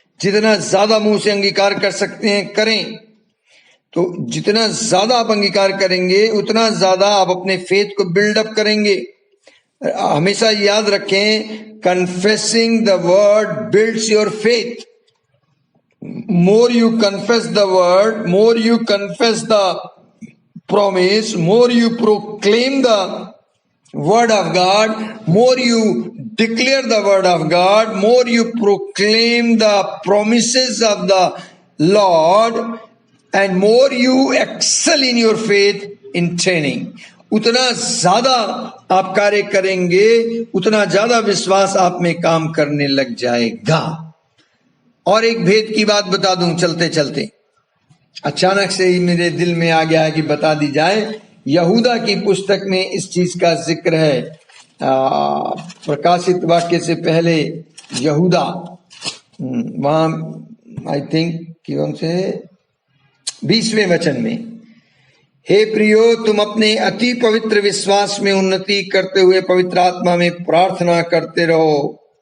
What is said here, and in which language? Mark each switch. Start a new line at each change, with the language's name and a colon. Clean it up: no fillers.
Hindi: जितना ज्यादा मुंह से अंगीकार कर सकते हैं करें। तो जितना ज्यादा आप अंगीकार करेंगे, उतना ज्यादा आप अपने फेथ को बिल्डअप करेंगे। हमेशा याद रखें,
English: Confessing the word builds your faith. More you confess the word, more you confess the promise, more you proclaim the word of God, more you declare the word of God, more you proclaim the promises of the Lord, and more you excel in your faith in training.
Hindi: उतना ज्यादा आप कार्य करेंगे, उतना ज्यादा विश्वास आप में काम करने लग जाएगा। और एक भेद की बात बता दूं चलते चलते, अचानक से ही मेरे दिल में आ गया है कि बता दी जाए। यहूदा की पुस्तक में इस चीज का जिक्र है। प्रकाशित वाक्य से पहले यहूदा, वहां
English: I think
Hindi: कौन से 20वें वचन में, हे प्रियो, तुम अपने अति पवित्र विश्वास में उन्नति करते हुए पवित्र आत्मा में प्रार्थना करते रहो।